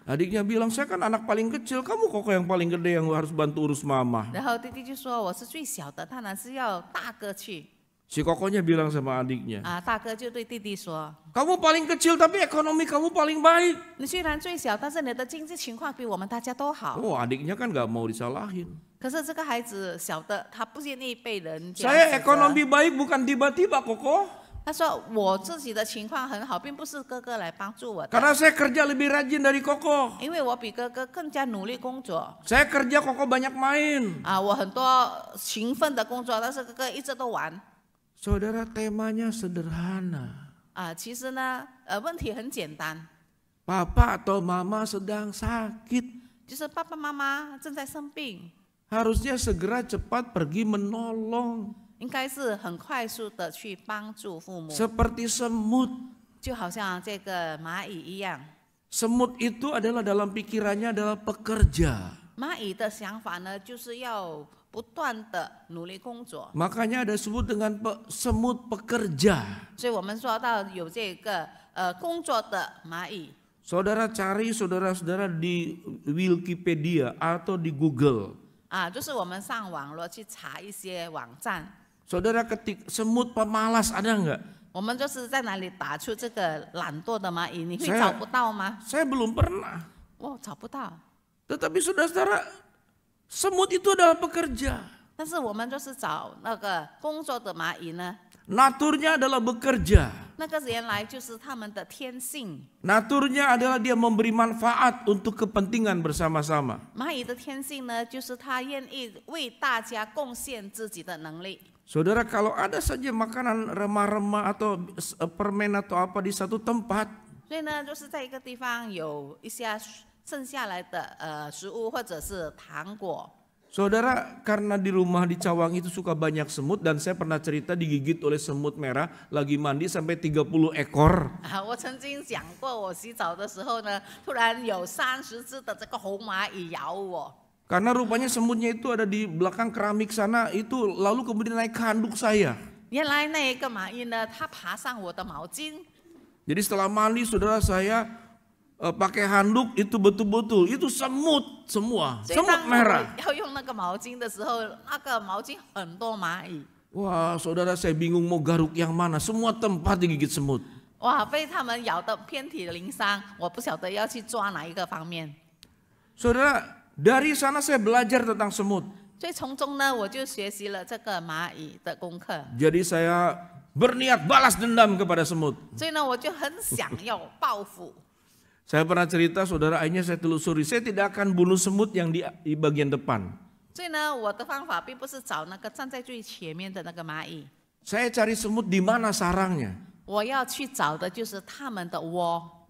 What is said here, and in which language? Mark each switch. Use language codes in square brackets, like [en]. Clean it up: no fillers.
[id] Adiknya bilang, saya kan anak paling kecil, kamu kok yang paling gede yang harus bantu urus mama. [zh] 然后弟弟就说我是最小的，当然是要大哥去。 [id] Si kokonya bilang sama adiknya, [zh] 大哥就对弟弟说， [id] kamu paling kecil tapi ekonomi kamu paling baik. [zh] 你虽然最小，但是你的经济情况比我们大家都好。 [id] Oh, adiknya kan gak mau disalahin. [zh] 可是这个孩子小的，他不愿意被人家 [id] Saya [zh] 指责 [id] ekonomi baik bukan tiba-tiba koko. [zh] 他说我自己的情况很好，并不是哥哥来帮助我的， [id] Karena saya kerja lebih rajin dari koko. [zh] 因为我比哥哥更加努力工作。 [id] Saya kerja koko banyak main. [zh] 我很多勤奋的工作，但是哥哥一直都玩。 [id] Saudara, temanya sederhana. [zh] 其实呢，问题很简单， [id] Papa atau mama sedang sakit. [zh] 就是爸爸妈妈正在生病， [id] Harusnya segera cepat pergi menolong. [zh] 应该是很快速的去帮助父母， [id] Seperti semut. [zh] 就好像这个蚂蚁一样。 [id] Semut itu adalah dalam pikirannya adalah pekerja. [zh] 蚂蚁的想法呢，就是要不断的努力工作， [id] Makanya ada sebut dengan semut pekerja. [zh] 所以我们说到有这个工作的蚂蚁。 [id] Saudara cari saudara-saudara di Wikipedia atau di Google. [zh] 就是我们上网络去查一些网站， [id] Saudara ketik semut pemalas ada nggak? [zh] 我们就是在哪里打出这个懒惰的蚂蚁，你会 [id] Saya- [zh] 找不到吗？ [id] Saya belum pernah. [zh] 找不到。 [id] Tetapi saudara-saudara, semut itu adalah pekerja. [zh] 但是我们就是找那个工作的蚂蚁呢， [id] Naturnya adalah bekerja. [zh] 那个原来就是他们的天性。 [id] Naturnya adalah dia memberi manfaat untuk kepentingan bersama-sama. [zh] 蚂蚁的天性呢，就是它愿意为大家贡献自己的能力。 [id] Saudara, kalau ada saja makanan remah-remah atau permen atau apa di satu tempat, [zh] 所以呢，就是在一个地方有一些剩下来的食物或者是糖果。 [id] saudara, karena di rumah di Cawang itu suka banyak semut dan saya pernah cerita digigit oleh semut merah lagi mandi sampai 30 ekor. [zh] 我曾经讲过，我洗澡的时候呢，突然有30只的这个红蚂蚁咬我。 [id] Karena rupanya semutnya itu ada di belakang keramik sana, itu lalu kemudian naik ke handuk saya. [zh] 原来那一个蚂蚁呢，它爬上我的毛巾。 [id] Jadi setelah mandi saudara saya pakai handuk itu betul-betul itu semut semua, [zh] 所以 [id] semut [zh] 当 [id] merah. [zh] 我要用那个毛巾的时候，那个毛巾很多蚂蚁， [id] Wah, saudara saya bingung mau garuk yang mana, semua tempat digigit semut. [zh] 被它们咬得遍体鳞伤，我不晓得要去抓哪一个方面。 [id] Saudara, dari sana saya belajar tentang semut. [zh] 所以从中呢，我就学习了这个蚂蚁的功课。 [id] Jadi saya berniat balas dendam kepada semut. [zh] 所以呢，我就很想要报复。 [id] Saya pernah cerita, saudara, akhirnya saya telusuri, saya tidak akan bunuh semut yang di bagian depan. [zh] 所以呢，我的方法并不是找那个站在最前面的那个蚂蚁， [id] Saya cari semut di mana sarangnya. [zh] 我要去找的就是它们的窝。